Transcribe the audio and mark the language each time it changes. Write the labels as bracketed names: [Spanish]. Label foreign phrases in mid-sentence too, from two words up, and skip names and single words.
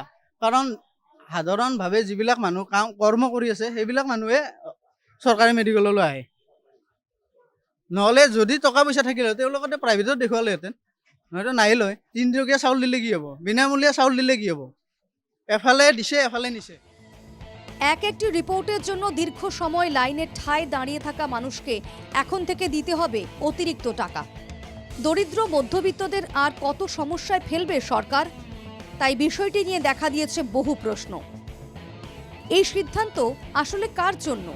[Assamese] কাৰণ সাধাৰণভাৱে যিবিলাক মানুহ কৰ্ম কৰি আছে সেইবিলাক মানুহে চৰকাৰী মেডিকেললৈ আহে। নহ'লে যদি টকা পইচা থাকিলে তেওঁলোকতে প্ৰাইভেটত দেখুৱালেহেঁতেন, নহয়তো নাহিলই। 3 টকীয়া চাউল দিলে কি হ'ব? বিনামূলীয়া চাউল দিলে কি হ'ব? এফালে দিছে এফালে নিছে। [Bangla] এক একটি রিপোর্টের জন্য দীর্ঘ সময় লাইনের ঠায় দাঁড়িয়ে থাকা মানুষকে এখন থেকে দিতে হবে অতিরিক্ত টাকা। দরিদ্র মধ্যবিত্তদের আর কত সমস্যায় ফেলবে সরকার? তাই বিষয়টি নিয়ে দেখা দিয়েছে বহু প্রশ্ন। এই সিদ্ধান্ত আসলে কার জন্য?